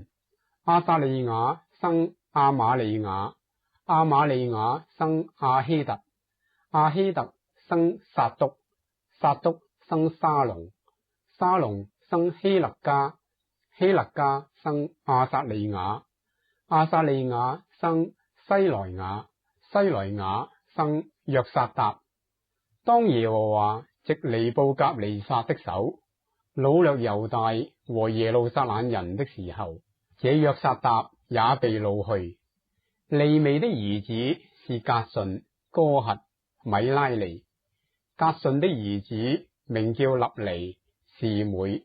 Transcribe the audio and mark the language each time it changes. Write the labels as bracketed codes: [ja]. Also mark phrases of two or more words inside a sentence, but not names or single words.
[zh] 亞撒利雅生亞瑪利雅，亞瑪利雅生亞希特，亞希特生撒督，撒督生沙龍，沙龍生希勒家，希勒家生亞撒利雅，亞撒利雅生西萊雅，西萊雅生約撒達。當耶和華藉尼布甲尼撒的手擄掠猶大和耶路撒冷人的時候，這約撒達也被擄去。利未的兒子是革順、哥轄、米拉利。革順的兒子名叫立尼、示每。